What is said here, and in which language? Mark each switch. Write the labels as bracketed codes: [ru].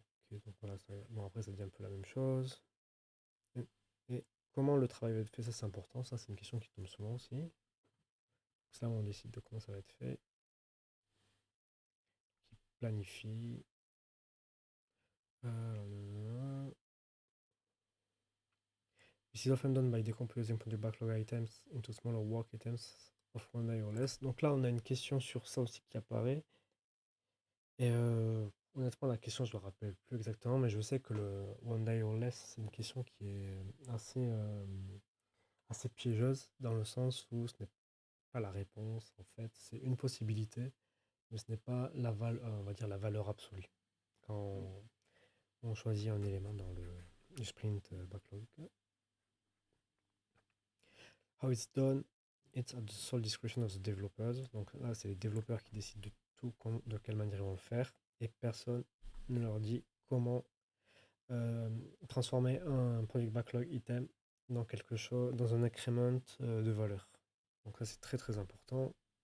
[fr] donc voilà, bon, après, ça dit un peu la même chose. Et, et comment le travail va être fait, ça c'est important. Ça, c'est une question qui tombe souvent aussi. Donc, là, on décide de comment ça va être fait. Qui planifie. [en] Euh, This is often done by decomposing the backlog items into smaller work items of one day or less. [fr] Donc là, on a une question sur ça aussi qui apparaît. Et honnêtement, la question, je ne me rappelle plus exactement, mais je sais que le [en] one day or less, [fr] c'est une question qui est assez piégeuse dans le sens où ce n'est pas la réponse, en fait, c'est une possibilité, mais ce n'est pas on va dire la valeur absolue quand on choisit un élément dans le sprint backlog. [en] How it's done, it's at the sole discretion of the developers. [fr] Donc là, c'est les développeurs qui décident de tout, de quelle manière ils vont le faire, et personne ne leur dit comment transformer un product backlog item dans quelque chose, dans un increment de valeur. Donc ça, c'est très très important.